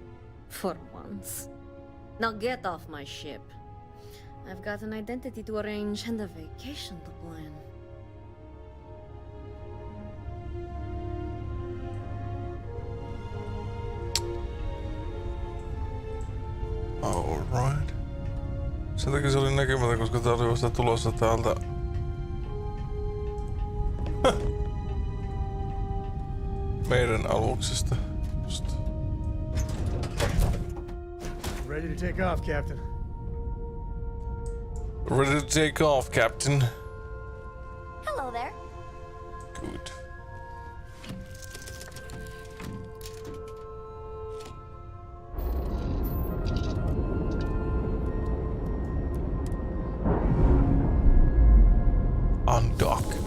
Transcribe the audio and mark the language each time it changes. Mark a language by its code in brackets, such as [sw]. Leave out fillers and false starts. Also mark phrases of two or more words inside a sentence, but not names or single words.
[en] For once. Now get off my ship. I've got an identity to arrange and a vacation to plan. Alright. [fi] Sen takia se oli näkemätön, koska tää oli vasta tulossa täältä. Meidän aluksesta. Just. [en] Ready to take off, Captain. Ready to take off, Captain. Hello there. Good. Undock.